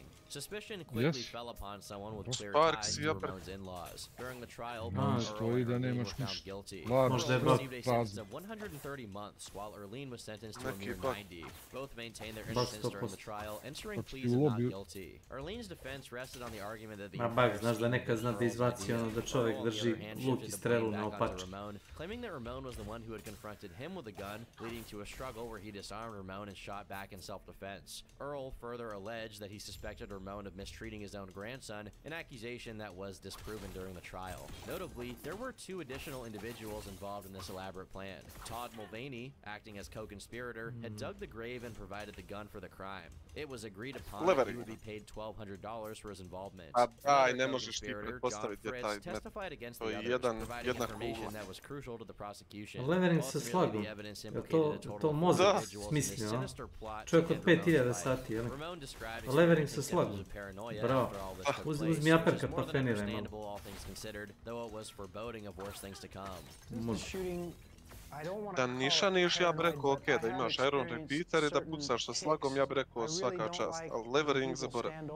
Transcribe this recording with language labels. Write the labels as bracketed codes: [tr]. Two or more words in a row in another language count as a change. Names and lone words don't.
[en] Suspicion quickly fell upon someone with clear ties to Ramon's in-laws. During the trial, both Earl and Erlene were found guilty. Earl received a sentence of 130 months, while Erlene was sentenced to a mere 90. Both maintained their innocence during the trial, entering pleas of not guilty. Erlene's defense rested on the argument that the [hr] znaš da nekad zna da izbaci ono da čovjek drži luk i strelu na opačke. [en] Claiming that Ramon was the one who had confronted him with a gun, leading to a struggle where he disarmed Ramon and shot back in self-defense. Earl further alleged that he suspected Ramon of mistreating his own grandson, an accusation that was disproven during the trial. Notably, there were 2 additional individuals involved in this elaborate plan. Todd Mulvaney, acting as co-conspirator, had dug the grave and provided the gun for the crime. It was agreed upon that he would be paid $1,200 for his involvement. [hr] Ne možeš ti pretpostaviti da taj [en] testified against [hr] to [en] the [hr] je [en] others, [hr] jedna [en] providing information [hr] kugla. [en] that was crucial to the prosecution. [hr] Levering se slago. To mozak smislio, čovjek od 5000 sati, jel? Levering se slago. Bravo. Uzmi aperka pa feniraj malo. Može. Da niša niš, ja bi rekao ok, da imaš Iron Repeater i da pucaš sa slagom, ja bi rekao svaka čast, ali levering zaborav.